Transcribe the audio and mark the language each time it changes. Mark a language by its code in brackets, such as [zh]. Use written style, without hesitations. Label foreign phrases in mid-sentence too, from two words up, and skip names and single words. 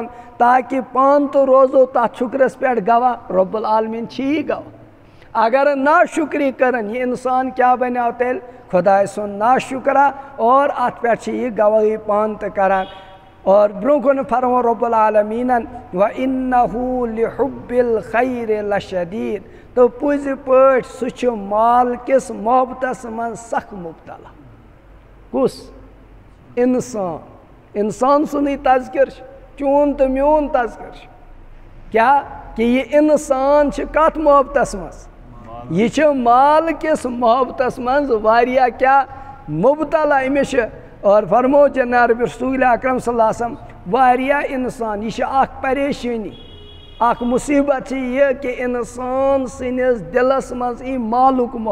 [ks] تاکہِ پانہٕ تہٕ روزو تَتھ شُکرَس پٮ۪ٹھ گواہ [ar] رۄب العالمیٖن [ks] چھی گواہ اگر ناشُکری کٔرٕنۍ یہِ اِنسان کیٛاہ بَنیو تیٚلہِ خۄداے سُنٛد ناشُکرا اور اَتھ پٮ۪ٹھ چھِ یہِ گوٲہی پانہٕ تہٕ کَران اور برونٛہہ کُن فرمو [ar] رۄب العالمیٖنَن وَإِنَّهُ لِحُبِّ الْخَيْرِ لَشَدیٖد [ks] تہٕ پٔزِ پٲٹھۍ سُہ چھُ مال کِس محبتَس منٛز سخ مُبتلا کُس اِنسان سُنٛدٕے تذکِر چھُ چون تہٕ میون تذکِر چھُ کیٛاہ کہِ یہِ اِنسان چھِ کَتھ محبتَس منٛز یہِ چھِ مال کِس محبتَس منٛز واریاہ کیٛاہ مُبتلا أمِس چھِ اور فرمو جناب رسول اکرم [ar] صلی اللہ علیہ وسلم [ks] واریاہ اِنسان یہِ چھِ اکھ پریشٲنی اکھ مُصیبت چھِ یہِ کہِ اِنسان سٕنٛدِس دِلَس منٛز یی مالُک